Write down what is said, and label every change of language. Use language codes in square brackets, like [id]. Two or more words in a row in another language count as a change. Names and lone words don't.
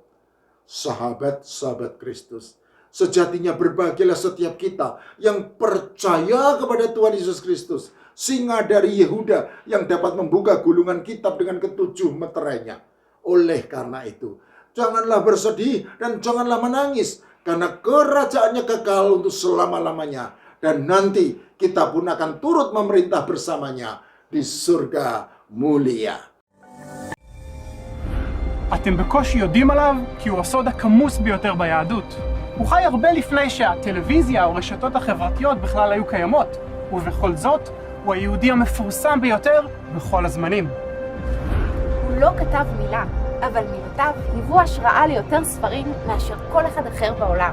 [id] Sahabat-sahabat Kristus, sejatinya berbahagialah setiap kita yang percaya kepada Tuhan Yesus Kristus, singa dari Yehuda yang dapat membuka gulungan kitab dengan ketujuh meterainya. Oleh karena itu, janganlah bersedih dan janganlah menangis, karena kerajaannya kekal untuk selama-lamanya. Dan nanti kita pun akan turut memerintah bersamanya di surga mulia. [he] אתם בקושי יודעים עליו כי הוא הסוד הכמוס ביותר ביהדות. הוא חי הרבה לפני שהטלוויזיה או רשתות החברתיות בכלל היו קיימות, ובכל זאת הוא היהודי המפורסם ביותר בכל הזמנים. הוא לא כתב מילה, אבל מילותיו היוו השראה ליותר ספרים מאשר כל אחד אחר בעולם.